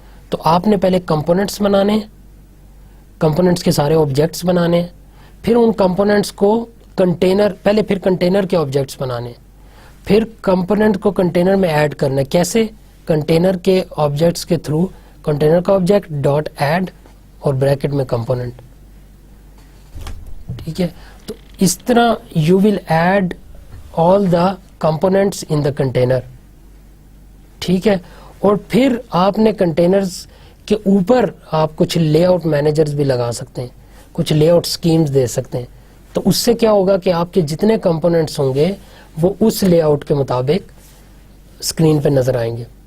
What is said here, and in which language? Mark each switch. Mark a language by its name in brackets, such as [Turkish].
[Urdu] تو آپ نے پہلے کمپوننٹس بنانے, کمپوننٹس کے سارے آبجیکٹس بنانے, پھر ان کمپوننٹس کو کنٹینر, پہلے پھر کنٹینر کے آبجیکٹس بنانے, پھر کمپوننٹ کو کنٹینر میں ایڈ کرنا ہے. کیسے؟ کنٹینر کے آبجیکٹس کے تھرو, کنٹینر کا آبجیکٹ ڈاٹ ایڈ اور بریکٹ میں کمپوننٹ. ٹھیک ہے, تو اس طرح [English] You will add all the components in the container. [Urdu] ٹھیک ہے, اور پھر آپ نے کنٹینرز کے اوپر آپ کچھ لے آؤٹ مینیجرز بھی لگا سکتے ہیں, کچھ لے آؤٹ اسکیمز دے سکتے ہیں. تو اس سے کیا ہوگا کہ آپ کے جتنے کمپوننٹس ہوں گے وہ اس لے آؤٹ کے مطابق اسکرین پہ نظر آئیں گے.